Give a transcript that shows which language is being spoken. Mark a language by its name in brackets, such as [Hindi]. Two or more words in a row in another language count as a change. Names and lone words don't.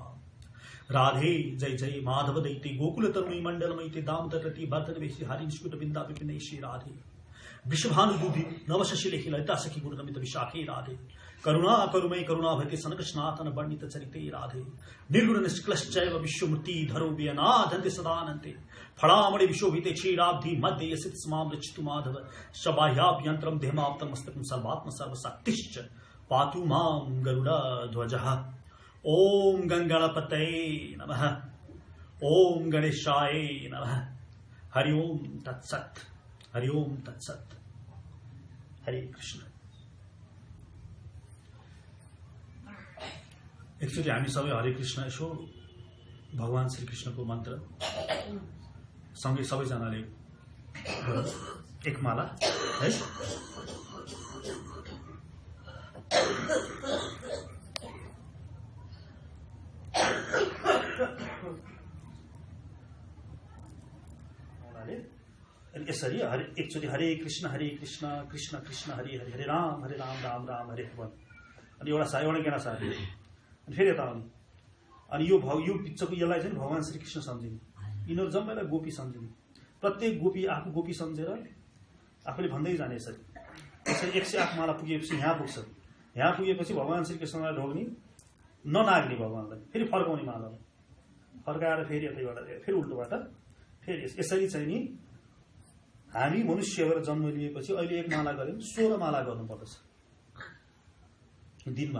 [Sanskrit] राधे जय जय माधव दैते गोकुल तरुणी मंडलमैते दामोदरति वर्धनवेशी हरिंस्कुट बिंदा विपिनेशी राधे विश्वभानुबुद्धि नवशशिलेखि ललिता सखी गुरुनमित विशाखे राधे करुणा करुमय करुणा भयते सनक स्नातन वर्णित चरिते राधे निर्गुण निष्कलश्चैव विश्वमूर्ति धरो व्यनाधन्ते सदानन्ते फलामणि विशोभिते क्षीराब्धि मध्ये यसित स्मां रचितु माधव शबाह्याभ्यन्तरं देहमाप्तं मस्तकं सर्वात्म सर्वशक्तिश्च पातु मां गरुडध्वजः। ओम गंगणपतये नमः। ओम गणेशाय नमः। हरि ओम तत्सत्। हरि ओम तत्सत्। हरे कृष्ण। [Nepali] एकचोटि हामी सबै [Sanskrit] हरे कृष्ण [Nepali] यसो भगवान श्रीकृष्णको मन्त्र सँगै सबैजनाले एक माला है। यसरी हरे एकचोटि [Sanskrit] हरे कृष्ण कृष्ण कृष्ण हरे हरे हरे राम राम राम हरे [Nepali] भगवान। अनि एउटा गाना छ अनि फेरि यता आउने अनि यो पिक्चरको यसलाई चाहिँ भगवान श्रीकृष्ण सम्झिने, यिनीहरू जम्मैलाई गोपी सम्झिने। प्रत्येक गोपी आफू गोपी सम्झेर आफूले भन्दै जाने। यसरी 108 माला पुगेपछि यहाँ पुग्छ। यहाँ पुगेपछि भगवान श्रीकृष्णलाई ढोग्ने ननाग्ने भगवानलाई, फेरि फर्काउने मालालाई फर्काएर फेरि यतैबाट फेरि उल्टोबाट फेरि यसरी चाहिँ नि हामी मनुष्य भएर जन्म लिएपछि अहिले एक माला गर्यौं 16 माला गर्नुपर्दछ दिनमा।